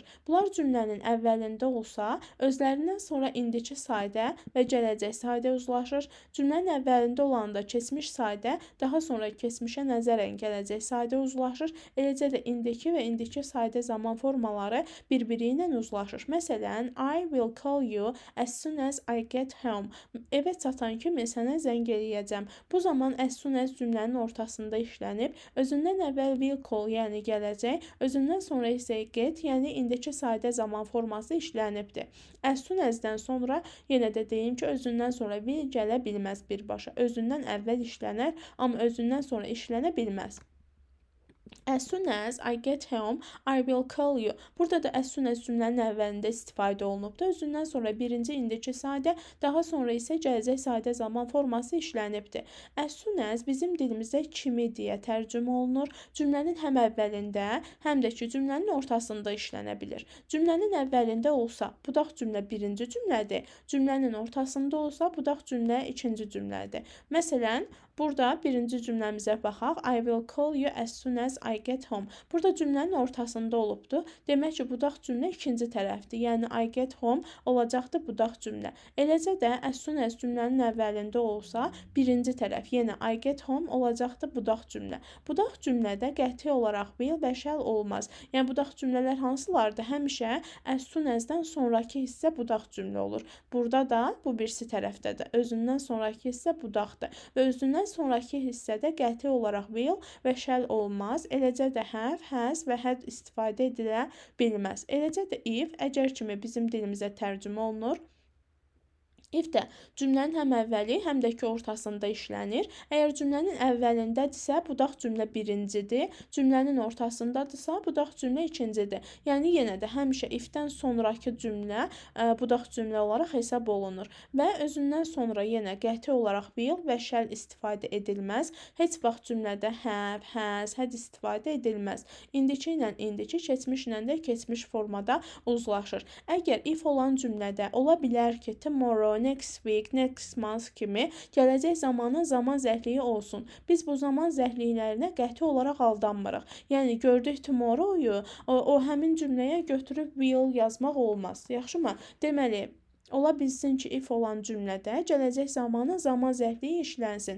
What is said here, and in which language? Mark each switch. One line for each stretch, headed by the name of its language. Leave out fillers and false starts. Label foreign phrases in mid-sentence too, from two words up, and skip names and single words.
Azerbaijani: Bunlar cümlənin əvvəlində olsa, özlərindən sonra indiki sadə və gələcək sadə uzlaşır. Cümlənin əvvəlində olanda keçmiş sadə, daha sonra keçmişə nəzərən gələcək sadə uzlaşır. Eləcə də indiki və indiki sadə zaman formaları bir-biri ilə uzlaşır. Məsələn,
English: I will call you as soon as I get home.
Azerbaijani: Evə çatan kimi sənə zəng eləyəcəm. Bu zaman
English: as soon as
Azerbaijani: cümlənin ortasında işlənib, özündən əvvəl
English: will call,
Azerbaijani: yəni gələcək, özündən sonra isə get, yəni indiki sadə zaman forması işlənibdir.
English: As soon as-
Azerbaijani: dən sonra yenə də deyim ki, özündən sonra will gələ bilməz birbaşa. Özündən əvvəl işlənər, amma özündən sonra işlənə bilməz.
English: As soon as I get home, I will call you.
Azerbaijani: Burada da
English: as soon as
Azerbaijani: cümlənin əvvəlində istifadə olunubdur. Özündən sonra birinci indiki sadə, daha sonra isə gələcək sadə zaman forması işlənibdir.
English: As soon as
Azerbaijani: bizim dilimizdə kimi deyə tərcümə olunur. Cümlənin həm əvvəlində, həm də ki cümlənin ortasında işlənə bilir. Cümlənin əvvəlində olsa, budaq cümlə birinci cümlədir. Cümlənin ortasında olsa, budaq cümlə ikinci cümlədir. Məsələn, burada birinci cümləmizə baxaq.
English: I will call you as soon as I get home.
Azerbaijani: Burada cümlənin ortasında olubdur. Demək ki, budaq cümlə ikinci tərəfdir. Yəni
English: I get home
Azerbaijani: olacaqdır budaq cümlə. Eləcə də
English: as soon as
Azerbaijani: cümlənin əvvəlində olsa, birinci tərəf, yenə
English: I get home
Azerbaijani: olacaqdır budaq cümlə. Budaq cümlədə qəti olaraq will və shall olmaz. Yəni budaq cümlələr hansılardır? Həmişə
English: as soon as-
Azerbaijani: dən sonrakı hissə budaq cümlə olur. Burada da bu birisi tərəfdədir. Özündən sonrakı hissə budaqdır. Və özündən sonrakı hissədə qəti olaraq will və shall olmaz. Eləcə də
English: have, has
Azerbaijani: və had istifadə edilə bilməz. Eləcə də if, əgər kimi bizim dilimizə tərcümə olunur. If də cümlənin həm əvvəli, həm də ki ortasında işlənir. Əgər cümlənin əvvəlindədirsə, budaq cümlə birincidir. Cümlənin ortasındadırsa, budaq cümlə ikincidir. Yəni yenə də həmişə
English: if-dən
Azerbaijani: sonrakı cümlə budaq cümlə olaraq hesab olunur. Və özündən sonra yenə qəti olaraq will və shall istifadə edilməz. Heç vaxt cümlədə
English: have, has, had
Azerbaijani: istifadə edilməz. İndiki ilə indiki, keçmişlə də keçmiş formada uzlaşır. Əgər if olan cümlədə ola bilər ki,
English: tomorrow, next week, next month
Azerbaijani: kimi gələcək zamanın zaman zərfliyi olsun. Biz bu zaman zərfliklərinə qəti olaraq aldanmırıq. Yəni gördük tomorrow-yu, o həmin cümləyə götürüb will yazmaq olmaz. Yaxşımı? Deməli, ola bilsin ki, if olan cümlədə gələcək zamanın zaman zərfliyi işlənsin.